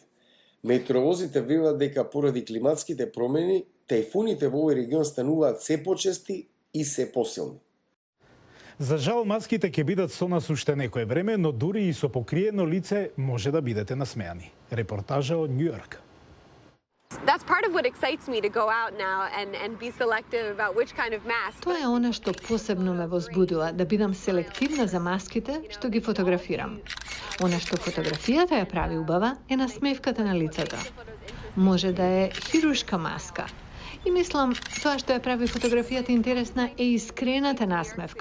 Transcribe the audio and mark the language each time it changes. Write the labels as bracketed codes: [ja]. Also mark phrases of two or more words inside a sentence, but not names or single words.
[mk] Метеоролозите велат дека поради климатските промени, тајфуните во овој регион стануваат се почести и се посилни. За жал, маските ќе бидат со нас уште некое време, но дури и со покриено лице може да бидете насмеани. Репортажа од Нью Йорк. [en] That's part of what excites me to go out now and be selective about which kind of mask. [mk] Тоа е она што посебно ме возбудува, да бидам селективна за маските што ги фотографирам. Она што фотографијата ја прави убава е насмевката на лицето. Може да е хируршка маска. И мислам, тоа што ја прави фотографијата интересна е искрената насмевка.